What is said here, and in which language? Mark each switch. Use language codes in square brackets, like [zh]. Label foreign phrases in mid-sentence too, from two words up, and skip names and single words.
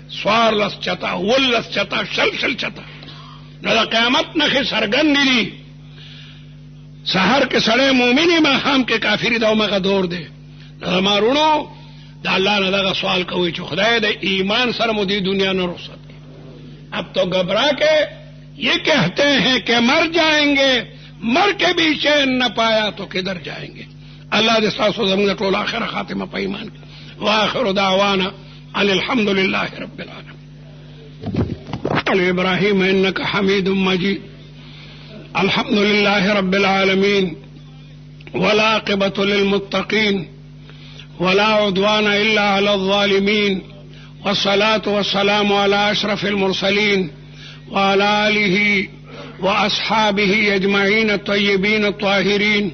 [ps] سوار لس چتا ولس چتا شل چتا. نو د قیامت نښې څرګندې دي. سحر کې سړی مؤمنې ماښام کې کافري دا مغه دور دی. نو مارونو دا الله نے دغه سوال کوي چې خدای د ایمان سره مو دی دنیا نه رخصت کړي. [ur] اب تو گھبرا کے یہ کہتے ہیں کہ مر جائیں گے، مر کے بھی چین نہ پایا تو کدھر جائیں گے. [ps] اللہ دې تاسو زموږ ټول اخر خاتمه په ایمان کې. [ar] واخر دعوانا ان الحمد لله رب العالمين. ابراهيم انك حميد مجيد. الحمد لله رب العالمين والعاقبة للمتقين ولا عدوان إلا على الظالمين، والصلاة والسلام على أشرف المرسلين وعلى آله وأصحابه أجمعين الطيبين الطاهرين.